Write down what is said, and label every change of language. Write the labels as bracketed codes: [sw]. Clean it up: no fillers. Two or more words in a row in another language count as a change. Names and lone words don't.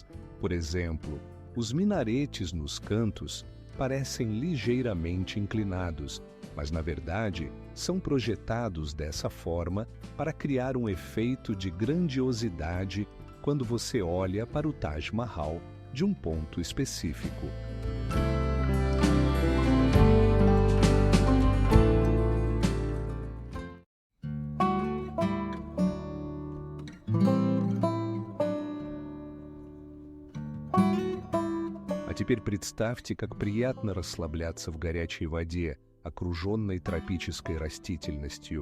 [pt] Por exemplo, os minaretes nos cantos parecem ligeiramente inclinados, mas na verdade são projetados dessa forma para criar um efeito de grandiosidade quando você olha para o Taj Mahal de um ponto específico. [ru] А теперь представьте, как приятно расслабляться в горячей воде, окруженной тропической растительностью.